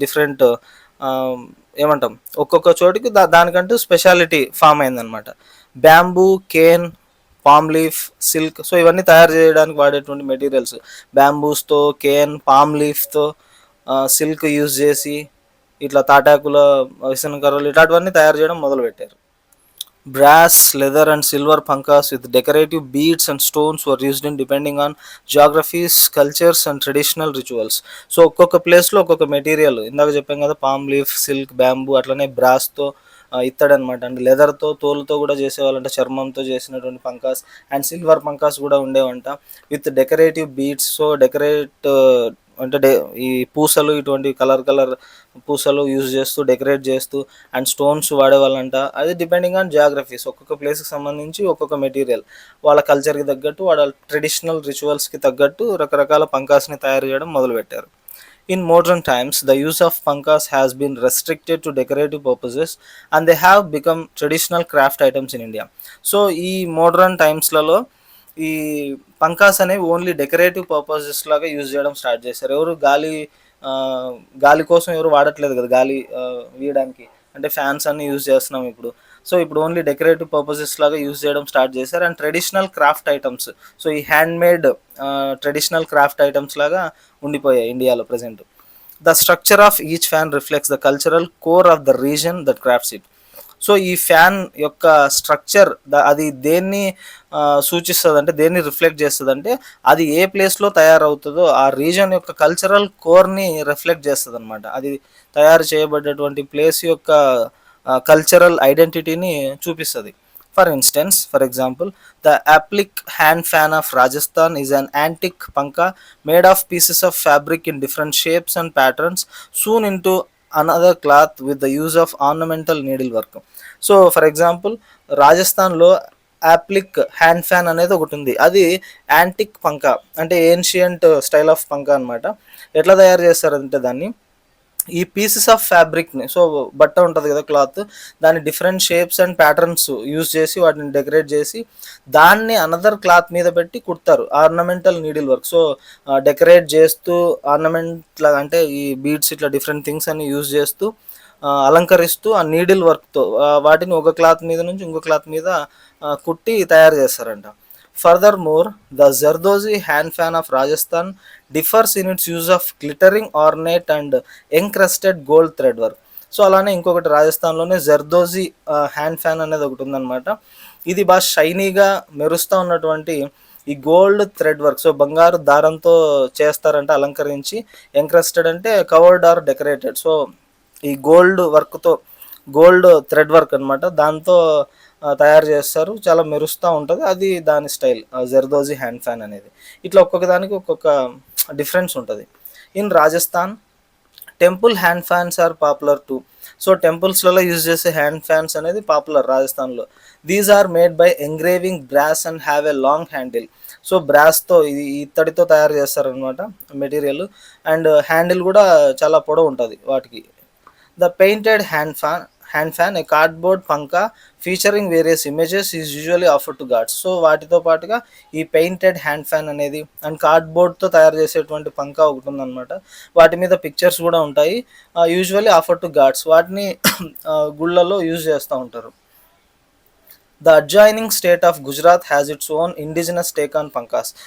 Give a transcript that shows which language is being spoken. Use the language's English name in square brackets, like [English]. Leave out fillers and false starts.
[Telugu] Different ఏమంటాం, ఒక్కొక్క చోటుకి దానికంటూ స్పెషాలిటీ ఫామ్ అయిందనమాట. Bamboo, Kane, palm leaf, silk, so ఇవన్నీ తయారు చేయడానికి వాడేటువంటి materials. బ్యాంబూస్తో, Kane, palm లీఫ్తో, silk use చేసి ఇట్లా తాటాకుల విసనకర్రలు ఇట్లాంటివన్నీ తయారు చేయడం మొదలుపెట్టారు. [English] Brass, leather and silver pankas with decorative beads and stones were used in depending on geographies, cultures and traditional rituals. [Telugu] So ఒక్కొక్క ప్లేస్లో ఒక్కొక్క మెటీరియల్, ఇందాక చెప్పాం కదా, పామ్ లీఫ్, సిల్క్, బ్యాంబూ, అట్లనే బ్రాస్తో ఇత్తడి అనమాట. అండ్ లెదర్‌తో, తోలుతో కూడా చేసేవాళ్ళంట, చర్మంతో చేసినటువంటి పంకాస్. అండ్ సిల్వర్ పంకాస్ కూడా ఉండేవంట [English] With decorative beads. [Telugu] సో అంటే ఈ పూసలు, ఇటువంటి కలర్ కలర్ పూసలు యూజ్ చేస్తూ, డెకరేట్ చేస్తూ, అండ్ స్టోన్స్ వాడేవాళ్ళంట. అది [English] depending on geographies, [Telugu] ఒక్కొక్క ప్లేస్కి సంబంధించి ఒక్కొక్క మెటీరియల్, వాళ్ళ కల్చర్కి తగ్గట్టు, వాళ్ళ ట్రెడిషనల్ రిచువల్స్కి తగ్గట్టు రకరకాల పంకాస్ని తయారు చేయడం మొదలుపెట్టారు. [English] In modern times, the use of pankas has been restricted to decorative purposes and they have become traditional craft items in India. [Telugu] So ఈ మోడ్రన్ టైమ్స్లలో ఈ పంకాస్ అనేవి ఓన్లీ డెకరేటివ్ పర్పసెస్ లాగా యూజ్ చేయడం స్టార్ట్ చేశారు. ఎవరు ఆ, గాలి కోసం ఎవరు వాడట్లేదు కదా, గాలి వీయడానికి. అంటే ఫ్యాన్స్ అన్ని యూజ్ చేస్తున్నాం ఇప్పుడు. సో ఇప్పుడు ఓన్లీ డెకరేటివ్ పర్పసెస్ లాగా యూజ్ చేయడం స్టార్ట్ చేశారు. And traditional craft items, so ఈ hand made traditional craft items లాగా ఉండిపోయాయి ఇండియాలో present. [English] The structure of each fan reflects the cultural core of the region that crafts it. [Telugu] So ఈ fan యొక్క structure అది దేన్ని సూచిస్తుంది అంటే, దేన్ని రిఫ్లెక్ట్ చేస్తుంది అంటే, అది ఏ ప్లేస్లో తయారవుతుందో ఆ రీజన్ యొక్క కల్చరల్ కోర్ని రిఫ్లెక్ట్ చేస్తుంది అనమాట. అది తయారు చేయబడ్డటువంటి ప్లేస్ యొక్క కల్చరల్ ఐడెంటిటీని చూపిస్తుంది. [English] For example, the Applic hand fan of Rajasthan is an antique panka made of pieces of fabric in different shapes and patterns sewn into another cloth with the use of ornamental needlework. [Telugu] So for example, రాజస్థాన్లో appliqué hand fan అనేది ఒకటి ఉంది. అది antique పంకా, అంటే ancient style of పంకా అనమాట. ఎట్లా తయారు చేస్తారంటే దాన్ని, ఈ పీసెస్ ఆఫ్ ఫ్యాబ్రిక్ని, సో బట్ట ఉంటుంది కదా, క్లాత్, దాన్ని different shapes and patterns use చేసి వాటిని డెకరేట్ చేసి దాన్ని అనదర్ క్లాత్ మీద పెట్టి కుడతారు, [English] Ornamental needle work. [Telugu] So decorate చేస్తూ ఆర్నమెంట్ లాగా, అంటే ఈ బీడ్స్ ఇట్లా డిఫరెంట్ థింగ్స్ అన్ని యూజ్ చేస్తూ అలంకరిస్తూ ఆ నీడిల్ వర్క్తో వాటిని ఒక క్లాత్ మీద నుంచి ఇంకో క్లాత్ మీద కుట్టి తయారు చేస్తారంట. [English] Furthermore, the Zardozi hand fan of Rajasthan differs in its use of glittering ornate and encrusted gold thread work. [Telugu] So అలానే ఇంకొకటి రాజస్థాన్లోనే జర్దోజీ హ్యాండ్ ఫ్యాన్ అనేది ఒకటి ఉందన్నమాట. ఇది బాగా షైనీగా మెరుస్తూ ఉన్నటువంటి ఈ గోల్డ్ థ్రెడ్ వర్క్, సో బంగారు దారంతో చేస్తారంటే అలంకరించి. ఎంక్రస్టెడ్ అంటే [English] Covered or decorated. [Telugu] సో ఈ గోల్డ్ వర్క్తో, గోల్డ్ థ్రెడ్ వర్క్ అనమాట, దాంతో తయారు చేస్తారు. చాలా మెరుస్తూ ఉంటుంది, అది దాని స్టైల్ జర్దోజీ హ్యాండ్ ఫ్యాన్ అనేది. ఇట్లా ఒక్కొక్క దానికి ఒక్కొక్క డిఫరెన్స్ ఉంటుంది. [English] In Rajasthan, temple hand fans are popular too. [Telugu] So టెంపుల్స్లలో use చేసే హ్యాండ్ ఫ్యాన్స్ అనేది పాపులర్ రాజస్థాన్లో. [English] These are made by engraving brass and have a long handle. [Telugu] So బ్రాస్తో, ఇది ఇత్తడితో తయారు చేస్తారనమాట మెటీరియల్. అండ్ హ్యాండిల్ కూడా చాలా పొడవు ఉంటుంది వాటికి. [English] The painted hand fan, a cardboard panka featuring various images, is usually offered to gods. [Telugu] So వాటితో పాటుగా ఈ పెయింటెడ్ హ్యాండ్ ఫ్యాన్ అనేది అండ్ కార్డ్బోర్డ్తో తయారు చేసేటువంటి పంకా ఒకటి ఉందన్నమాట. వాటి మీద పిక్చర్స్ కూడా ఉంటాయి. [English] usually offer to gods, [Telugu] వాటిని గుళ్ళల్లో యూజ్ చేస్తూ ఉంటారు. [English] The adjoining state of Gujarat has its own indigenous take on pankhas.